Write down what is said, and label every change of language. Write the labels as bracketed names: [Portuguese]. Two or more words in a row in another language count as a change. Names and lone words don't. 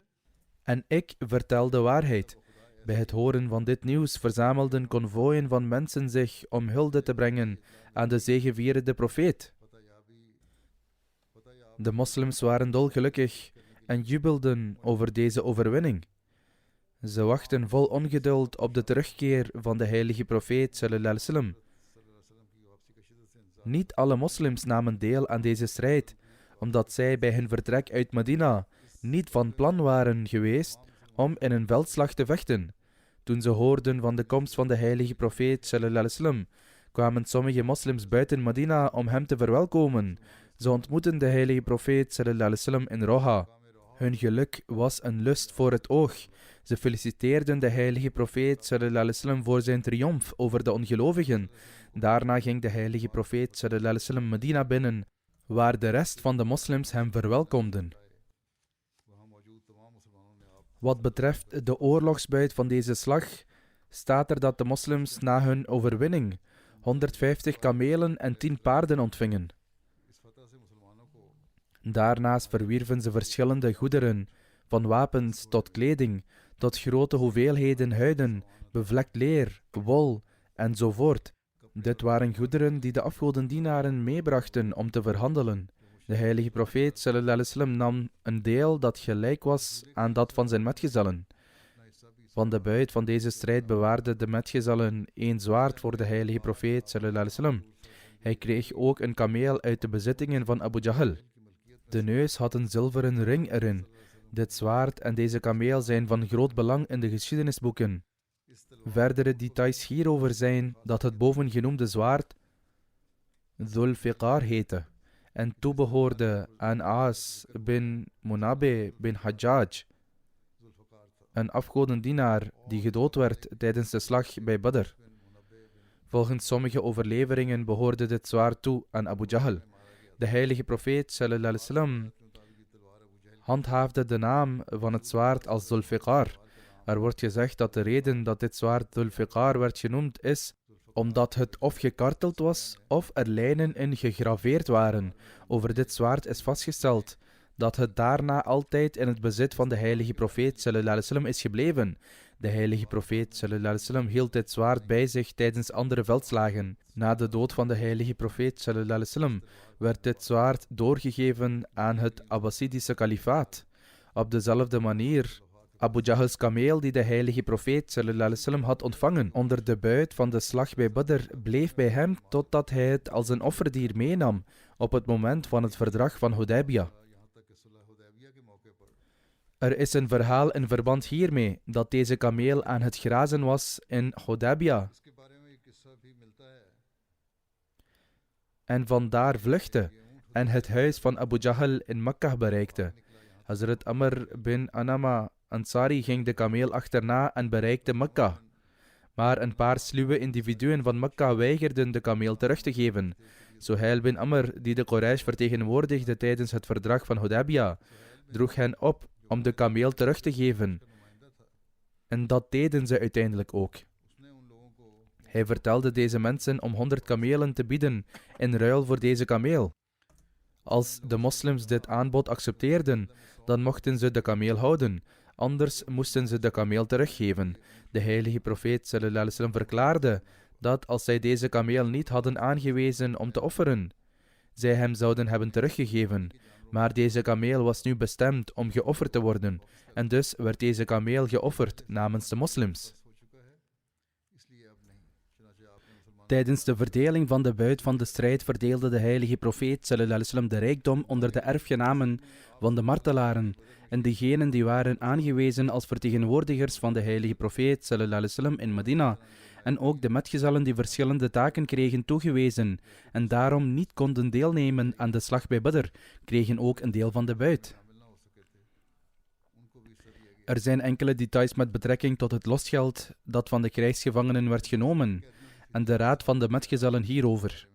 [Dutch] En ik vertel de waarheid. Bij het horen van dit nieuws verzamelden konvooien van mensen zich om hulde te brengen aan de zegevierende profeet. De moslims waren dolgelukkig en jubelden over deze overwinning. Ze wachten vol ongeduld op de terugkeer van de heilige profeet [Arabic] صلى الله عليه وسلم. [Dutch] Niet alle moslims namen deel aan deze strijd, omdat zij bij hun vertrek uit Medina niet van plan waren geweest om in een veldslag te vechten. Toen ze hoorden van de komst van de heilige profeet [Arabic] صلى الله عليه وسلم, [Dutch] kwamen sommige moslims buiten Medina om hem te verwelkomen. Ze ontmoetten de heilige profeet [Arabic] صلى الله عليه وسلم [Dutch] in Roha. Hun geluk was een lust voor het oog. Ze feliciteerden de heilige profeet [Arabic] صلى الله عليه وسلم [Dutch] voor zijn triomf over de ongelovigen. Daarna ging de heilige profeet [Arabic] صلى الله عليه وسلم [Dutch] Medina binnen, waar de rest van de moslims hem verwelkomden. Wat betreft de oorlogsbuit van deze slag, staat er dat de moslims na hun overwinning 150 kamelen en 10 paarden ontvingen. Daarnaast verwierven ze verschillende goederen, van wapens tot kleding, tot grote hoeveelheden huiden, bevlekt leer, wol enzovoort. Dit waren goederen die de afgodendienaren meebrachten om te verhandelen. De heilige profeet [Arabic] صلى الله عليه وسلم [Dutch] nam een deel dat gelijk was aan dat van zijn metgezellen. Van de buit van deze strijd bewaarden de metgezellen 1 zwaard voor de heilige profeet [Arabic] صلى الله عليه وسلم. [Dutch] Hij kreeg ook een kameel uit de bezittingen van Abu Jahl. De neus had een zilveren ring erin. Dit zwaard en deze kameel zijn van groot belang in de geschiedenisboeken. Verdere details hierover zijn dat het bovengenoemde zwaard Dhul Fiqar heette en toebehoorde aan Aas bin Munabe bin Hajjaj, een afgodendienaar die gedood werd tijdens de slag bij Badr. Volgens sommige overleveringen behoorde dit zwaard toe aan Abu Jahl. De heilige profeet [Arabic] صلى الله عليه وسلم [Dutch] handhaafde de naam van het zwaard als Dhul Fiqar. Er wordt gezegd dat de reden dat dit zwaard Dhul Fiqar werd genoemd is omdat het of gekarteld was of er lijnen in gegraveerd waren. Over dit zwaard is vastgesteld dat het daarna altijd in het bezit van de heilige profeet [Arabic] صلى الله عليه وسلم [Dutch] is gebleven. De heilige profeet [Arabic] صلى الله عليه وسلم [Dutch] hield dit zwaard bij zich tijdens andere veldslagen. Na de dood van de heilige profeet [Arabic] صلى الله عليه وسلم [Dutch] werd dit zwaard doorgegeven aan het Abbasidische kalifaat. Op dezelfde manier Abu Jahl's kameel die de heilige profeet [Arabic] صلى الله عليه وسلم [Dutch] had ontvangen onder de buit van de slag bij Badr bleef bij hem totdat hij het als een offerdier meenam op het moment van het verdrag van Hudaybiyah. Er is een verhaal in verband hiermee dat deze kameel aan het grazen was in Hudaybiyah en vandaar vluchtte en het huis van Abu Jahl in Mekka bereikte. Hazrat Amr bin Anama Ansari ging de kameel achterna en bereikte Mekka. Maar een paar sluwe individuen van Mekka weigerden de kameel terug te geven. Suhail bin Amr, die de Quraysh vertegenwoordigde tijdens het verdrag van Hudaybiyah, droeg hen op om de kameel terug te geven. En dat deden ze uiteindelijk ook. Hij vertelde deze mensen om 100 kamelen te bieden in ruil voor deze kameel. Als de moslims dit aanbod accepteerden, dan mochten ze de kameel houden. Anders moesten ze de kameel teruggeven. De heilige profeet [Arabic] صلى الله عليه وسلم [Dutch] verklaarde dat als zij deze kameel niet hadden aangewezen om te offeren, zij hem zouden hebben teruggegeven. Maar deze kameel was nu bestemd om geofferd te worden. En dus werd deze kameel geofferd namens de moslims. Tijdens de verdeling van de buit van de strijd verdeelde de heilige profeet [Arabic] صلى الله عليه وسلم [Dutch] de rijkdom onder de erfgenamen van de martelaren en diegenen die waren aangewezen als vertegenwoordigers van de heilige profeet [Arabic] صلى الله عليه وسلم [Dutch] in Medina, en ook de metgezellen die verschillende taken kregen toegewezen en daarom niet konden deelnemen aan de slag bij Badr, kregen ook een deel van de buit. Er zijn enkele details met betrekking tot het losgeld dat van de krijgsgevangenen werd genomen en de raad van de metgezellen hierover.